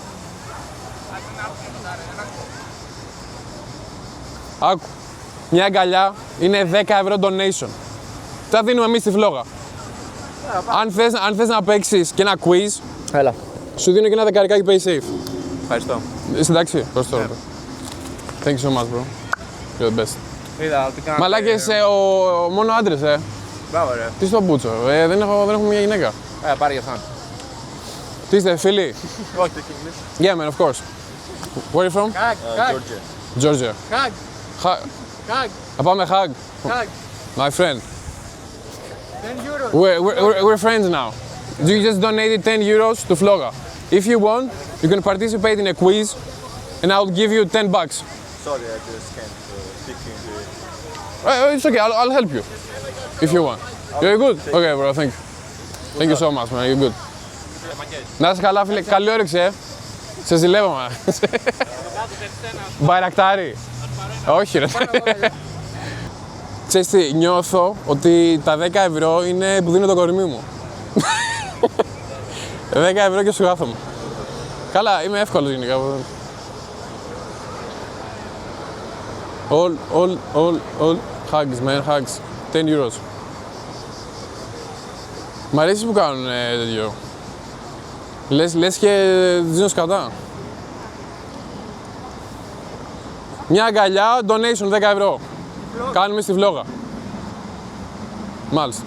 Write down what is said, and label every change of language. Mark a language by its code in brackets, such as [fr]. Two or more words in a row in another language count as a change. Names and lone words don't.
[el] Άκου. Μια αγκαλιά είναι 10 ευρώ donation. Τα δίνουμε εμείς στη φλόγα. Αν θες να παίξεις και ένα quiz, Έλα. σου δίνω και ένα δεκαρικάκι pay safe. Ευχαριστώ. Είσαι εντάξει? Προς τώρα. [en] Thank you so much, bro. You're the best. [el] Είδα ότι κάνατε... Μαλάκες, μόνο άντρες, Μπράβο ρε. Τι στον Μπούτσο, δεν έχω μια γυναίκα. Πάρε για αυτόν. Τι είστε, φίλοι? Όχι, το English. [en] Yeah, man, of course. Where are you from? Hag. Georgia. Hag. Hag. [el] Θα πάμε Hag. Hag. [en] My friend. 10 euros. We're friends now. You just donated 10 euros to Floga. If you want, you can participate in a quiz and I'll give you 10 bucks. Sorry, I just can't speak English. It's okay, I'll help you. If you want. You're good? Okay, bro, thank you. Thank you so much, man. You're good. [el] Να είσαι καλά, φίλε. Καλή όρεξη, Σε ζηλεύω, man. Μπαϊρακτάρι. Όχι, ρε. Ξέρεις τι, νιώθω ότι τα 10 ευρώ είναι που δίνω το κορμί μου. 10 ευρώ και σου κάθομαι. Καλά, είμαι εύκολος γενικά. [en] All hugs, man, hugs. 10 euros. [el] Μ' αρέσει που κάνουν τέτοιο. Λες και δίνω σκατά. Μια αγκαλιά, donation 10 ευρώ. Κάνουμε στη φλόγα. Μάλιστα.